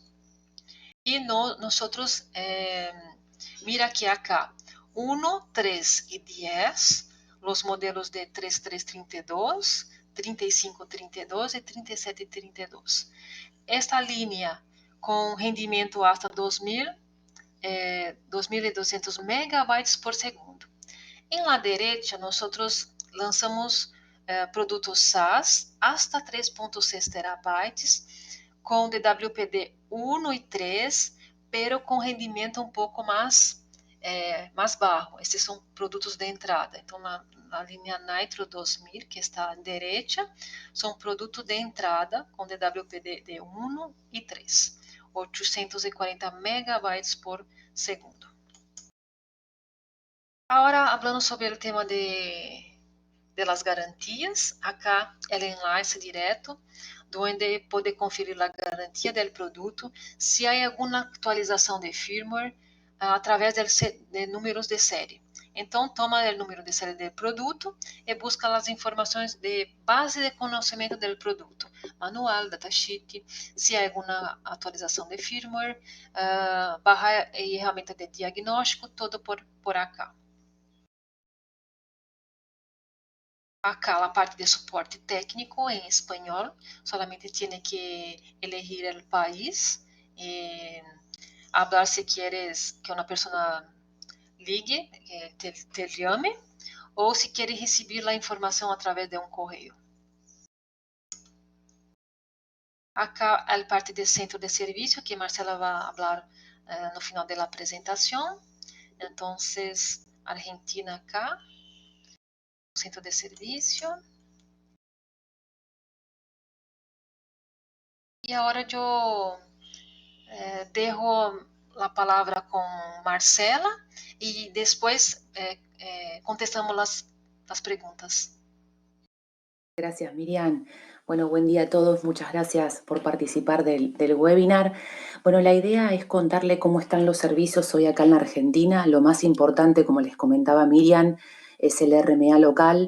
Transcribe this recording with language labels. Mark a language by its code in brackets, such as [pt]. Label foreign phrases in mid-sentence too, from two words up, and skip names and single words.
[pt] E nós, mira aqui acá, 1, 3 e 10, os modelos de 3332, 3532 e 3732. Esta linha com rendimento hasta 2.200 megabytes por segundo. [es] Em la derecha, [pt] nós lançamos produtos SAS hasta 3.6 terabytes com DWPD 1 e 3, pero com rendimento um pouco mais baixo. Esses são produtos de entrada. Então, na linha Nitro 2000, que está à direita, são produtos de entrada com DWPD de 1 e 3, 840 megabytes por segundo. Agora, falando sobre o tema [es] de las garantias, acá el enlace [pt] direto, onde pode conferir a garantia do produto, se há alguma atualização de firmware, através de números de série. Então, toma o número de série do produto e busca as informações de base de conhecimento do produto, manual, datasheet, se há alguma atualização de firmware, barra e ferramenta de diagnóstico, [es] todo por acá. [pt] Acá a parte de suporte técnico em espanhol, [es] solamente tiene que elegir el país, hablar si quieres que una persona ligue, te llame, [pt] ou se quieres receber a informação através de um correio. Acá a parte de centro de serviço, que Marcela vai falar no final da apresentação. Então, Argentina acá, centro de serviço. E agora eu dejo a palavra com Marcela e depois [es] contestamos las preguntas. Gracias, Miriam. Bueno, buen día a todos. Muchas gracias por participar del webinar. Bueno, la idea es contarle cómo están los servicios hoy acá en la Argentina. Lo más importante, como les comentaba Miriam, es el RMA local.